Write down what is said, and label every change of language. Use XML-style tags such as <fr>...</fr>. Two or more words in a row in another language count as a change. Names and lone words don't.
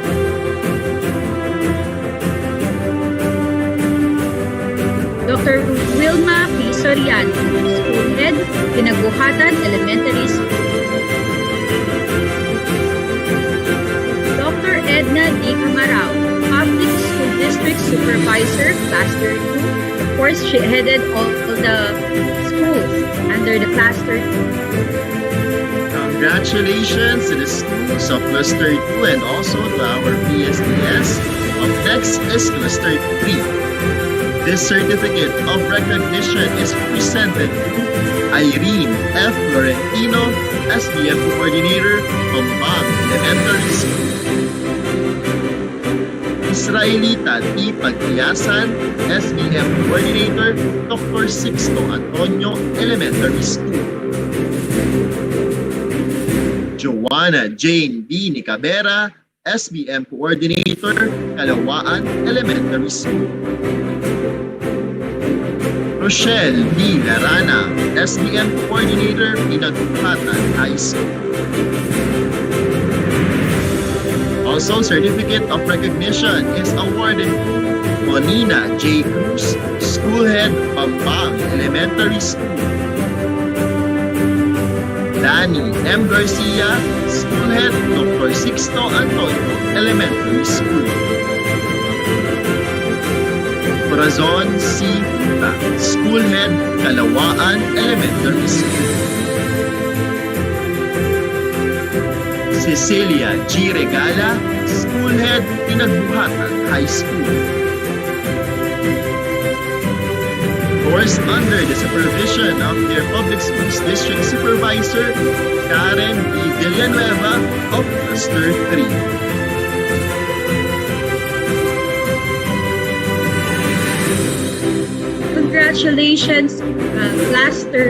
<en>Dr. Wilma P. Soriano, School Head, Pinaguhatan Elementary School. Dr. Edna D. Camarao, Public School District Supervisor, Cluster 2. Of course, she headed all the schools under the Cluster 2. Congratulations to the schools of Cluster 2 and also to our PSDS. Up next is Cluster 3. This certificate of recognition is presented to Irene F. Florentino, SBM Coordinator, Pambang Elementary School. Israelita T. Pagkiyasan, SBM Coordinator, Dr. Sixto Antonio Elementary School. Joanna Jane B. Nicabera, SBM Coordinator, Kalawaan Elementary School. Rochelle D. Larana, SBM Coordinator, Pinaguhatan High School. Also, Certificate of Recognition is awarded to Monina J. Cruz, School Head, Pambang Elementary School. Danny M. Garcia, School Head, Dr. Sixto Antonio Elementary School. Corazon C. Puta, School Head, Kalawaan Elementary School. Cecilia G. Regala, School Head, Pinaguhatan High School. Course under the supervision of their Public Schools District Supervisor, Karen B. Villanueva of Cluster 3. Congratulations, Cluster 3.</en>